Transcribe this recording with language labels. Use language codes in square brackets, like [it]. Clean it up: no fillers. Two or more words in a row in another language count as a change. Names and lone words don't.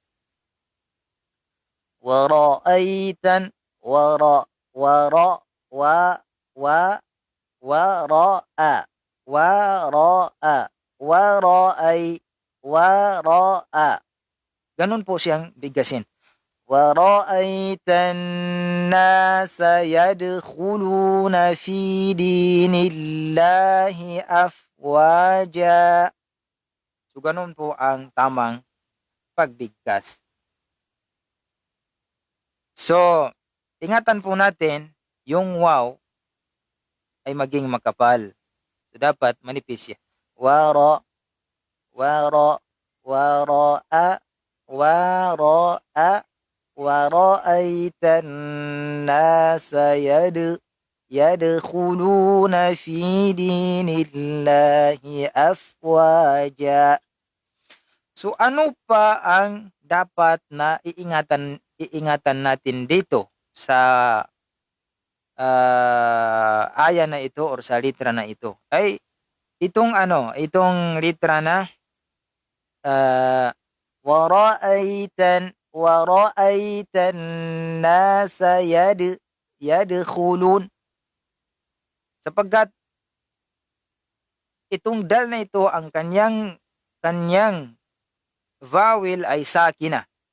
[ar] ورأيت ورأ ورأي ورأ. [tl] Ganun po siyang bigkasin. [ar] ورأيت الناس يدخلون في دين الله أفواجا. [tl] So, ganun po ang tamang pagbigkas. So, ingatan po natin yung waw ay maging makapal. So, dapat manipis siya. [ar] ورأ ورأيت الناس يدخلون في دين الله أفواجا. [tl] So, ano pa ang dapat na iingatan natin dito sa aya na ito or sa litra na ito? Ay itong litra na [ar] ورأيت الناس يدخلون, [tl] sapagkat itong dal na ito, ang kanyang vowel ay sakina.